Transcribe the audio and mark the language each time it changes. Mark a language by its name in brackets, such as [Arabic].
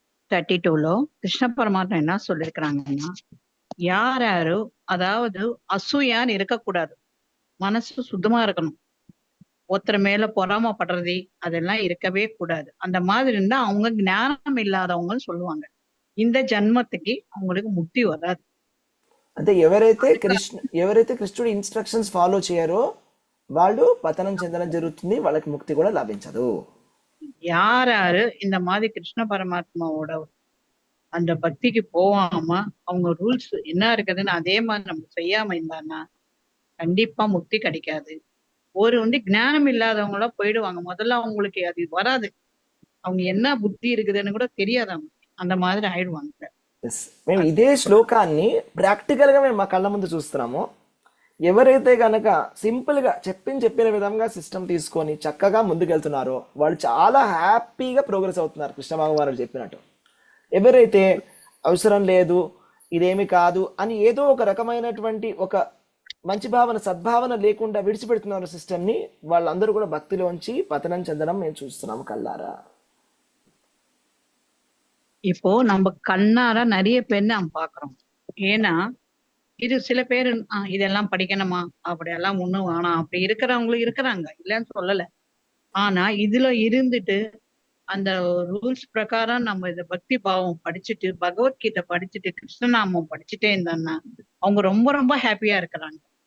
[Tamil] 32లో கிருஷ்ண பரமாத்மா என்ன சொல்லிருக்கிறாங்கன்னா, யாரு அதாவது அசூயான்னு இருக்கக்கூடாது, மனசு சுத்தமா இருக்கணும், ஒருத்தர் மேல பொறாமப்படுறது அதெல்லாம் இருக்கவே கூடாது. அந்த மாதிரி இருந்தா அவங்க ஞானம் இல்லாதவங்கன்னு சொல்லுவாங்க. இந்த ஜன்மத்துக்கு அவங்களுக்கு முக்தி வராது. [Telugu] అంటే ఎవరైతే కృష్ణుడి ఇన్స్ట్రక్షన్స్ ఫాలో చేయరో వాళ్ళు పతనం చెందడం జరుగుతుంది, వాళ్ళకి ముక్తి కూడా లభించదు. [Tamil] யாராரு இந்த மாதிரி கிருஷ்ண பரமாத்மாவோட அந்த பக்திக்கு போகாம அவங்க ரூல்ஸ் என்ன இருக்குதுன்னு அதே மாதிரி நம்ம செய்யாம இருந்தான்னா கண்டிப்பா முக்தி கிடைக்காது. ஞானம் இல்லாதவங்களா போயிடுவாங்க. முதல்ல அவங்களுக்கு அது வராது, அவங்க என்ன புத்தி இருக்குதுன்னு கூட தெரியாது, அவங்க அந்த மாதிரி ఆయిடுவாங்க. [Telugu] మేము ఇదే శ్లోకాన్ని ప్రాక్టికల్ గా మేము మా కళ్ళ ముందు చూస్తున్నాము. ఎవరైతే కనుక సింపుల్ గా చెప్పిన విధంగా సిస్టమ్ తీసుకొని చక్కగా ముందుకెళ్తున్నారో వాళ్ళు చాలా హ్యాపీగా ప్రోగ్రెస్ అవుతున్నారు కృష్ణ భగవానుడు చెప్పినట్టు. ఎవరైతే అవసరం లేదు, ఇదేమి కాదు అని ఏదో ఒక రకమైనటువంటి ఒక మంచి భావన సద్భావన లేకుండా విడిచిపెడుతున్నారు సిస్టమ్ని, వాళ్ళందరూ కూడా భక్తిలోంచి పతనం చెందడం మేము చూస్తున్నాము కళ్ళారా. [Tamil] இப்போ நம்ம கண்ணார நிறைய பேர் நாம் பாக்குறோம். ஏன்னா இது சில பேர் இதெல்லாம் படிக்கணுமா அப்படியெல்லாம் ஒண்ணும் வேணாம் அப்படி இருக்கிறவங்களும் இருக்கிறாங்க, இல்லைன்னு சொல்லல. ஆனா இதுல இருந்துட்டு அந்த ரூல்ஸ் பிரகாரம் நம்ம இந்த பக்தி பாவம் படிச்சுட்டு பகவத்கீதை படிச்சுட்டு கிருஷ்ணநாமம் படிச்சுட்டே இருந்தான்னா அவங்க ரொம்ப ரொம்ப ஹாப்பியா இருக்கிறாங்க.